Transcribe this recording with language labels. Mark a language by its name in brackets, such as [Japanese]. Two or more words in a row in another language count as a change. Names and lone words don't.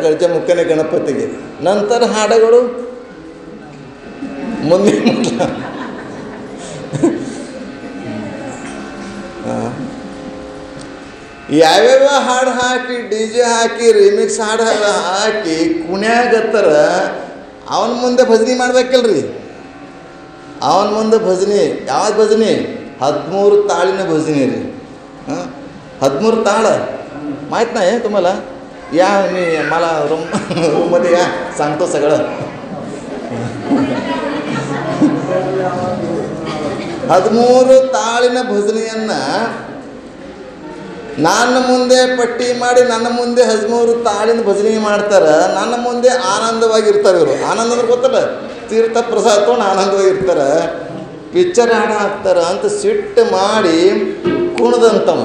[Kannada] ಗಜಮುಖನೇ ಗಣಪತಿಗೆ, ನಂತರ ಹಾಡುಗಳು ಮುಂದಿನ ಯಾವ್ಯಾವ ಹಾಡು ಹಾಕಿ DJ ಹಾಕಿ ರಿಮಿಕ್ಸ್ ಹಾಡು ಹಾಕಿ ಕುಣ್ಯಾಗತ್ತರ. ಅವನ ಮುಂದೆ ಭಜನೆ ಮಾಡ್ಬೇಕಲ್ರಿ. ಅವನ ಮುಂದೆ ಭಜನೆ ಯಾವ್ದು ಭಜನೆ? [Marathi] 13 ताळीनं भजनी रे. 13 ताळ माहीत नाही तुम्हाला? या मी मला रूममध्ये या, सांगतो सगळं. [Kannada] 13 ताळीನ ಭಜನೆಯನ್ನು ನನ್ನ ಮುಂದೆ ಪಟ್ಟಿ ಮಾಡಿ ನನ್ನ ಮುಂದೆ 13 ತಾಳಿನ ಭಜನೆ ಮಾಡ್ತಾರೆ. ನನ್ನ ಮುಂದೆ ಆನಂದವಾಗಿರ್ತಾರೆ ಇವರು. ಆನಂದ ಅಂದ್ರೆ ಗೊತ್ತಲ್ಲ, ತೀರ್ಥ ಪ್ರಸಾದ ತೊಗೊಂಡು ಆನಂದವಾಗಿರ್ತಾರೆ, ಪಿಕ್ಚರ್ ಹಾಡು ಹಾಕ್ತಾರೆ ಅಂತ ಸಿಟ್ಟು ಮಾಡಿ ಕುಣ್ದಂತವ.